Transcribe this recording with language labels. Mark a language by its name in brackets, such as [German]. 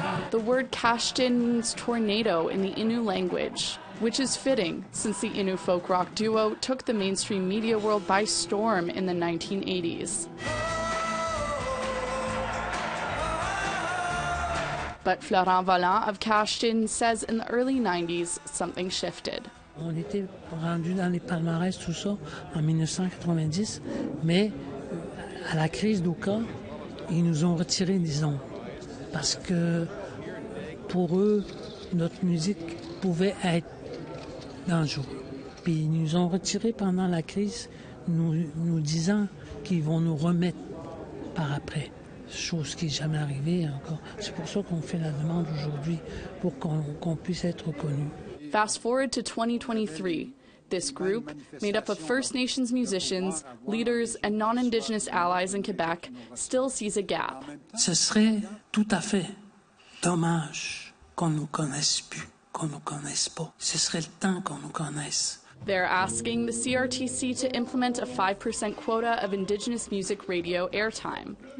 [English] The word Kashtin means tornado in the Innu language, which is fitting since the Innu folk rock duo took the mainstream media world by storm in the 1980s. But Florent Vallant of Kashtin says in the early 90s something shifted. [French] On était rendu dans les palmarès tout ça en 1990, mais à la crise d'Oka, ils nous ont retirés, disons, parce que pour eux, notre musique pouvait être dangereuse. Puis ils nous ont retirés pendant la crise, nous disant qu'ils vont nous remettre par après. Chose qui n'est jamais arrivée encore. C'est pour ça qu'on fait la demande aujourd'hui, pour qu'on puisse être reconnu. [English] Fast forward to 2023. This group, made up of First Nations musicians, leaders, and non-Indigenous allies in Quebec, still sees a gap. [French] Ce serait tout à fait dommage qu'on ne nous connaisse plus, qu'on ne nous connaisse pas. Ce serait le temps qu'on nous connaisse. [English] They're asking the CRTC to implement a 5% quota of Indigenous music radio airtime.